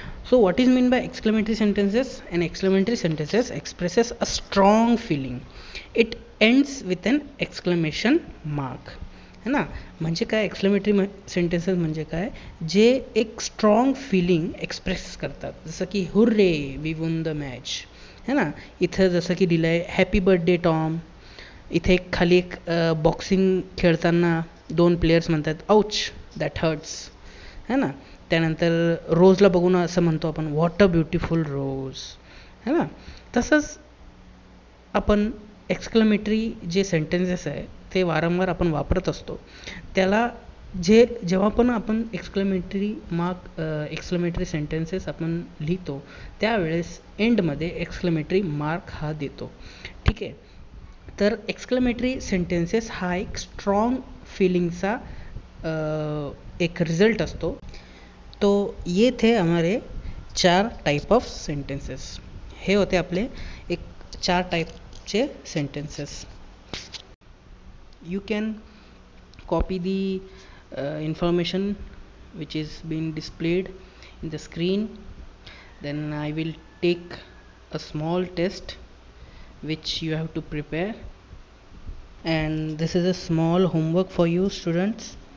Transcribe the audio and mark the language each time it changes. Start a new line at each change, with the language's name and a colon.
English: So what is mean by exclamatory sentences? An exclamatory sentences expresses a strong feeling. It ends with an exclamation mark.
Hindi: है ना.
Marathi: म्हणजे काय exclamatory sentences म्हणजे काय, जे एक स्ट्रॉंग फिलिंग एक्सप्रेस करतात, जसं की
English: hurray we won the match,
Hindi: है ना.
Marathi: इथं जसं की दिलं आहे
English: Happy birthday Tom.
Marathi: इथे खाली एक बॉक्सिंग खेळताना दोन प्लेयर्स म्हणतात
English: ouch that hurts,
Hindi: है ना.
Marathi: त्यानंतर रोजला बघून असं म्हणतो आपण
English: what a beautiful rose,
Hindi: है ना.
Marathi: तसंच आपण एक्सक्लेमेटरी जे सेंटेन्सेस आहे ते वारंवार आपण वापरत असतो. त्याला जेव्हा पण आपण एक्सक्लेमेटरी सेंटेन्सेस आपण लिहितो त्यावेळेस एंडमध्ये एक्सक्लेमेटरी मार्क हा देतो, ठीक आहे. तर एक्सक्लेमेटरी सेंटेन्सेस हा एक स्ट्रॉंग फिलिंगचा एक रिझल्ट असतो.
Hindi: तो ये थे हमारे 4 टाइप ऑफ सेंटेंसेस.
Marathi: हे होते आपले एक 4 टाइपचे sentences.
English: You can copy the information which is being displayed in the screen. Then I will take a small test which you have to prepare, and this is a small homework for you students.